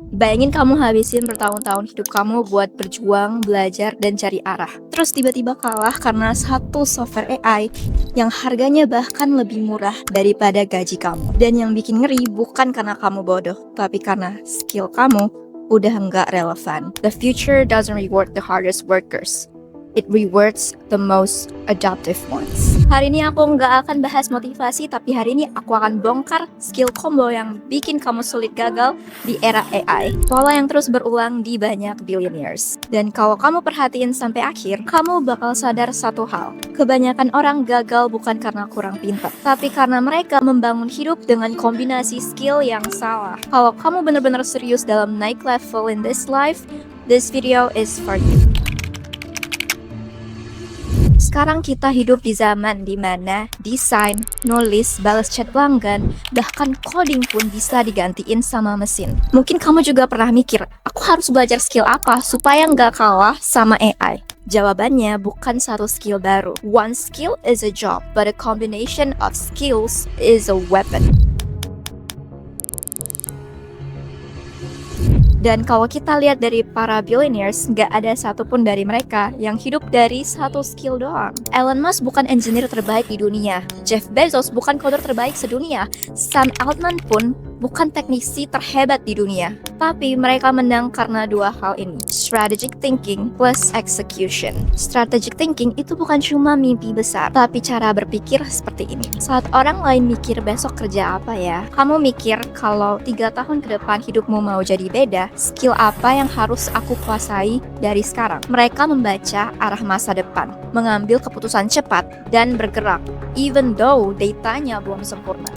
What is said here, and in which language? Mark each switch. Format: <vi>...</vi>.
<id>Bayangin kamu habisin bertahun-tahun hidup kamu buat berjuang, belajar, dan cari arah. Terus tiba-tiba kalah karena satu software AI yang harganya bahkan lebih murah daripada gaji kamu. Dan yang bikin ngeri bukan karena kamu bodoh, tapi karena skill kamu udah nggak relevan.</id> <en>The future doesn't reward the hardest workers. It rewards the most adaptive ones.</en> <id>Hari ini aku nggak akan bahas motivasi, tapi hari ini aku akan bongkar skill combo yang bikin kamu sulit gagal di era AI. Pola yang terus berulang di banyak billionaires. Dan kalau kamu perhatiin sampai akhir, kamu bakal sadar satu hal. Kebanyakan orang gagal bukan karena kurang pintar, tapi karena mereka membangun hidup dengan kombinasi skill yang salah. Kalau kamu benar-benar serius dalam naik level</id> <en>in this life, this video is for you.</en> <id>Sekarang kita hidup di zaman dimana desain, nulis, balas chat pelanggan, bahkan coding pun bisa digantiin sama mesin. Mungkin kamu juga pernah mikir, aku harus belajar skill apa supaya nggak kalah sama AI? Jawabannya bukan satu skill baru.</id> <en>One skill is a job, but a combination of skills is a weapon.</en> <id>Dan kalau kita lihat dari para billionaires, nggak ada satupun dari mereka yang hidup dari satu skill doang. Elon Musk bukan engineer terbaik di dunia. Jeff Bezos bukan coder terbaik sedunia. Sam Altman pun bukan teknisi terhebat di dunia. Tapi mereka menang karena dua hal ini.</id> <en>Strategic thinking plus execution.</en> <id>Strategic thinking itu bukan cuma mimpi besar, tapi cara berpikir seperti ini. Saat orang lain mikir besok kerja apa ya, kamu mikir kalau 3 tahun ke depan hidupmu mau jadi beda, skill apa yang harus aku kuasai dari sekarang? Mereka membaca arah masa depan, mengambil keputusan cepat, dan bergerak,</id> <en>even though</en> <id>datanya belum sempurna.</id>